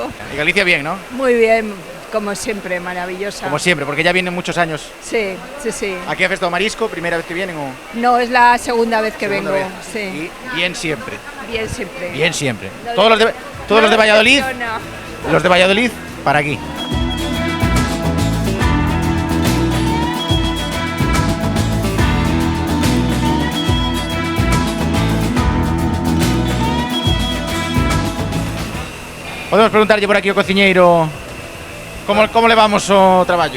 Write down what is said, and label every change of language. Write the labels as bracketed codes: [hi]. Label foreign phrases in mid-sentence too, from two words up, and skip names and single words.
[es] Y Galicia bien, ¿no? Muy bien, como siempre, maravillosa. Como siempre, porque ya vienen muchos años. Sí, sí, sí. ¿Aquí a Festa do Marisco? ¿Primera vez que vienen o...? No, es la segunda vez que vengo. vez. Sí. Y bien siempre. Bien siempre. Bien siempre. No Todos los de Valladolid, decepciona. los de Valladolid, para aquí. [gl] Podemos preguntarlle por aquí ao cociñeiro como levamos o traballo?